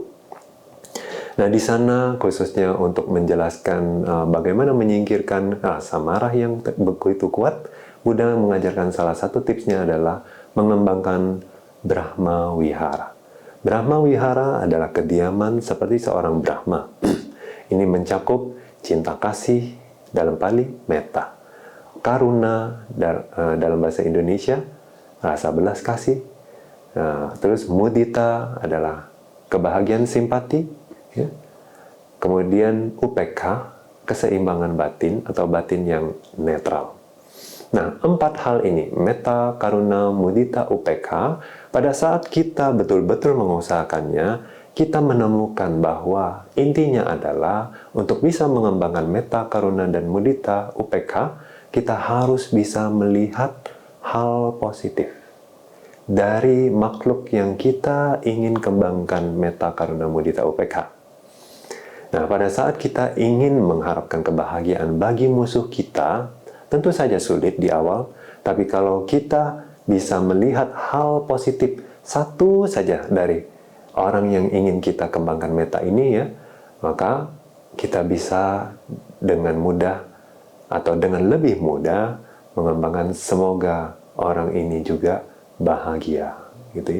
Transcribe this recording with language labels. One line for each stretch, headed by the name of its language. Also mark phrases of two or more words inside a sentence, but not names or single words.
Indonesian: Nah, di sana khususnya untuk menjelaskan bagaimana menyingkirkan rasa marah yang begitu kuat, Buddha mengajarkan salah satu tipsnya adalah mengembangkan
Pali: Brahma Wihara. Brahma Wihara
Indonesian: adalah kediaman seperti seorang Brahma. Ini mencakup cinta kasih dalam Pali, metta. Karuna dalam bahasa Indonesia, rasa belas kasih. Terus mudita adalah kebahagiaan simpati. Ya. Kemudian upekha, keseimbangan batin atau batin yang netral. Nah, 4 hal ini,
Pali: metta, karuna, mudita, upekha,
Indonesian: pada saat kita betul-betul mengusahakannya, kita menemukan bahwa intinya adalah untuk bisa mengembangkan
Pali: metta, karuna,
Indonesian: dan
Pali: mudita, upekha,
Indonesian: kita harus bisa melihat hal positif dari makhluk yang kita ingin kembangkan
Pali: metta, karuna, mudita, upekha.
Indonesian: Nah, pada saat kita ingin mengharapkan kebahagiaan bagi musuh kita, tentu saja sulit di awal, tapi kalau kita bisa melihat hal positif satu saja dari orang yang ingin kita kembangkan meta ini ya, maka kita bisa dengan mudah atau dengan lebih mudah mengembangkan semoga orang ini juga bahagia, gitu ya.